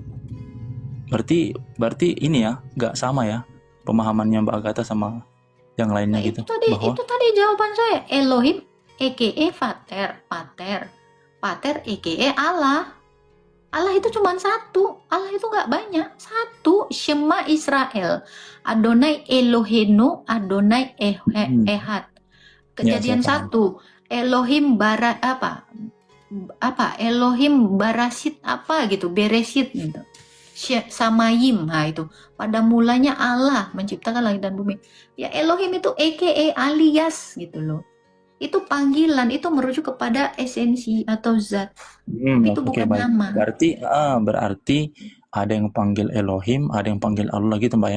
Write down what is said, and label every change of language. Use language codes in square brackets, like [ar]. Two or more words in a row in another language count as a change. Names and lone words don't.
[id] Berarti ini ya, nggak sama ya pemahamannya Mbak Agatha sama yang lainnya gitu. Itu tadi jawaban saya. Elohim aka Pater aka Allah. Allah itu cuma satu. Allah itu nggak banyak. Satu. [he] שמע ישראל. אדוני אלוהינו, אדוני אחד. [id] Kejadian 1. Elohim Elohim Barasit gitu, Beresit gitu. Samayim, itu. Pada mulanya Allah menciptakan langit dan bumi. Ya Elohim itu aka alias gitu loh. Itu panggilan, itu merujuk kepada esensi atau zat. Itu bukan nama. Berarti ada yang panggil Elohim, ada yang panggil Allah gitu Mbak ya?